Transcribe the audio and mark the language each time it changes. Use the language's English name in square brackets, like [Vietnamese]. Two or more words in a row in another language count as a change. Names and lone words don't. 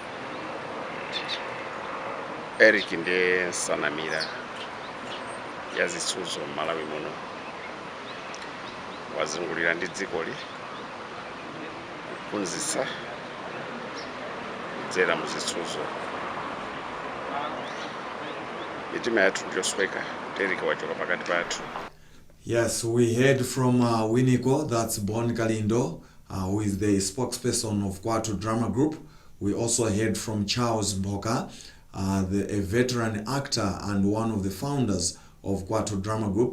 [Nyanja] Eric ndiye nsanamira ya zitsuzo m'Malawi muno, wazungulira ndi dzikoli kuphunzitsa kudzera mu zitsuzo. Mitima yathu ndiyosweka, Eric wachoka pakati pathu. [English] Yes, we heard from Winiko, that's Bon Kalindo, who is the spokesperson of Kwatu Drama Group. We also heard from Charles Mboka, a veteran actor and one of the founders of Kwatu Drama Group.